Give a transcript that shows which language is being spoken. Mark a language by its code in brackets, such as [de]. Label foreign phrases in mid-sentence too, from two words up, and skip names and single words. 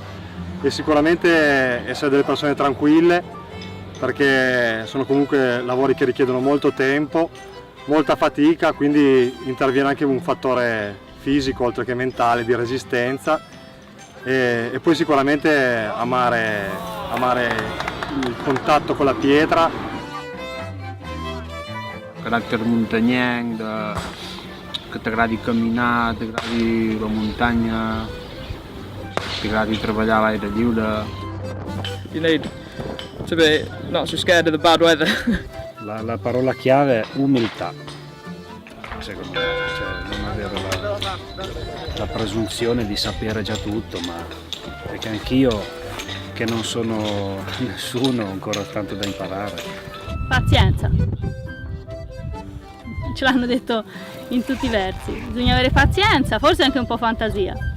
[it] è sicuramente essere delle persone tranquille, perché sono comunque lavori che richiedono molto tempo, molta fatica, quindi interviene anche un fattore fisico oltre che mentale di resistenza e poi sicuramente amare il contatto con la pietra. [ca] Carattere montagnard, que t'agradi caminar, t'agradi la muntanya, t'agradi treballar a l'aire lliure. [en] You need to be not so scared of the bad weather. [it] La parola chiave è umiltà, secondo me, cioè non avere la presunzione di sapere già tutto, ma perché anch'io, che non sono nessuno, ho ancora tanto da imparare. Pazienza, ce l'hanno detto in tutti i versi, bisogna avere pazienza, forse anche un po' fantasia.